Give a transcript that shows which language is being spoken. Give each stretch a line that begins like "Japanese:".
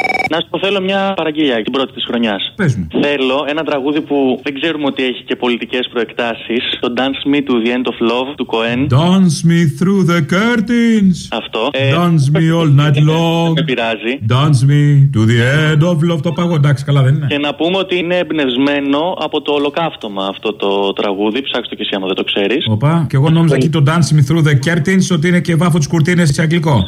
Greek: Να σου πω, θέλω μια παραγγελία την πρώτη της χρονιάς. Πες μου. Θέλω ένα τραγούδι που δεν ξέρουμε ότι έχει και πολιτικές προεκτάσεις. Το Dance Me to the End of Love του Cohen.
English: Dance me through the curtains.
Greek: Αυτό.
English: Dance me all night long.
Greek: Με πειράζει.
English: Dance me to the end of love.
Greek: Το πάγω, εντάξει, καλά δεν είναι. Και να πούμε ότι είναι εμπνευσμένο από το Ολοκαύτωμα αυτό το τραγούδι. Ψάξτε το κι εσύ άμα δεν το ξέρεις. Οπα. Και εγώ νόμιζα εκεί το Dance Me through the curtains ότι είναι και βάφο της κουρτίνες σε αγγλικό.